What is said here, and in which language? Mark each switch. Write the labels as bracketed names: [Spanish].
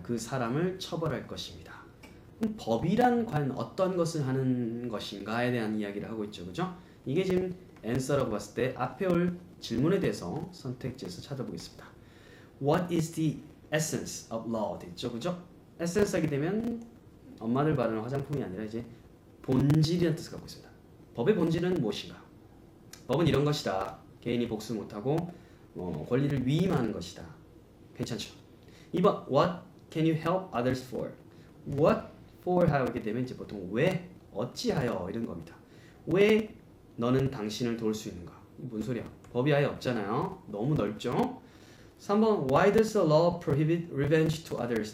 [Korean] 그 사람을 처벌할 것입니다. 법이란 과연 어떤 것을 하는 것인가에 대한 이야기를 하고 있죠. 그죠? 이게 지금 answer라고 봤을 때 앞에 올 질문에 대해서 선택지에서 찾아보겠습니다. [English] What is the essence of law? [Korean] 됐죠, 그죠? essence 하게 되면 엄마들 바르는 화장품이 아니라 이제 본질이라는 뜻을 갖고 있습니다. 법의 본질은 무엇인가? 법은 이런 것이다. 개인이 복수 못하고 권리를 위임하는 것이다. 괜찮죠? [English] 2번 What can you help others for? What for [Korean] 하게 되면 이제 보통 왜, 어찌하여 이런 겁니다. 왜 너는 당신을 도울 수 있는가? 뭔 소리야? 법이 아예 없잖아요. 너무 넓죠? [English] 3번 Why does the law prohibit revenge to others?